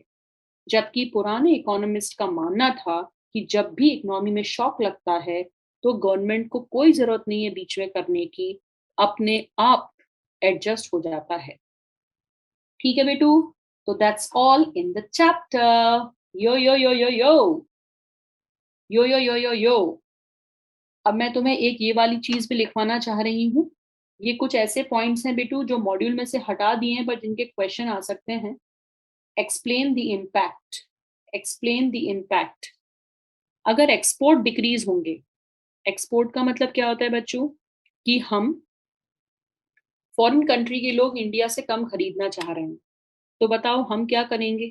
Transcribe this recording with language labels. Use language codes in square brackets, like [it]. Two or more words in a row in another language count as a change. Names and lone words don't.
[hi] जबकि पुराने इकोनॉमिस्ट का मानना था कि जब भी इकोनॉमी में शॉक लगता है तो गवर्नमेंट को कोई जरूरत नहीं है बीच में करने की, अपने आप एडजस्ट हो जाता है। ठीक है बेटू, तो [en] that's all in the chapter. यो यो यो यो यो यो यो यो यो यो। [hi] अब मैं तुम्हें एक ये वाली चीज भी लिखवाना चाह रही हूँ। ये कुछ ऐसे पॉइंट्स हैं बेटू जो मॉड्यूल में से हटा दिए हैं पर जिनके क्वेश्चन आ सकते हैं। [en] explain the impact, explain the impact. [hi] अगर [en] export decrease [hi] होंगे, एक्सपोर्ट का मतलब क्या होता है बच्चों कि हम [en] foreign country [hi] के लोग इंडिया से कम खरीदना चाह रहे हैं, तो बताओ हम क्या करेंगे?